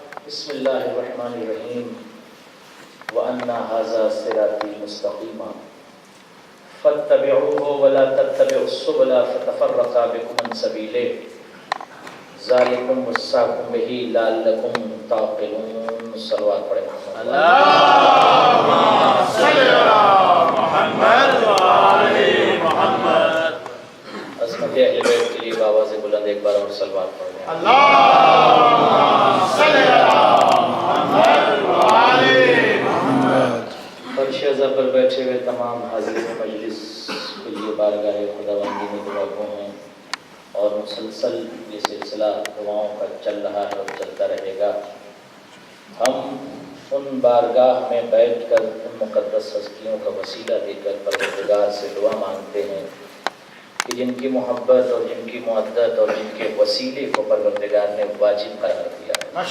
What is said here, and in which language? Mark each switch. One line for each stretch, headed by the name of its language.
Arabic: بسم الله الرحمن الرحيم. وَأَنَّ هَذَا صِرَاطِي مُسْتَقِيمًا فَاتَّبِعُوهُ وَلَا تَتَّبِعُوا السُّبُلَ فَتَفَرَّقَ بِكُمْ عَنْ سَبِيلِهِ ذَلِكُمْ وَصَّاكُمْ بِهِ لَعَلَّكُمْ تَعْقِلُونَ.
Urdu: صلوات پڑھیں.
Arabic: اللهم صل على محمد وآل محمد.
Urdu: عظمت اہل بیت کے لیے بآواز بلند ایک بار اور صلوات پڑھیں.
Arabic: اللهم صل على محمد وآل محمد.
Urdu: فرش ازا پر بیٹھے ہوئے تمام حاضرین مجلس کے لیے بارگاہ خداوندی میں دعا گو ہیں اور مسلسل یہ سلسلہ دعاؤں کا چل رہا ہے اور چلتا رہے گا. ہم ان بارگاہ میں بیٹھ کر ان مقدس ہستیوں کا وسیلہ دے کر پروردگار سے دعا مانگتے ہیں کہ جن کی محبت اور جن کی مودت اور جن کے وسیلے کو پروردگار نے واجب قرار دیا ہے.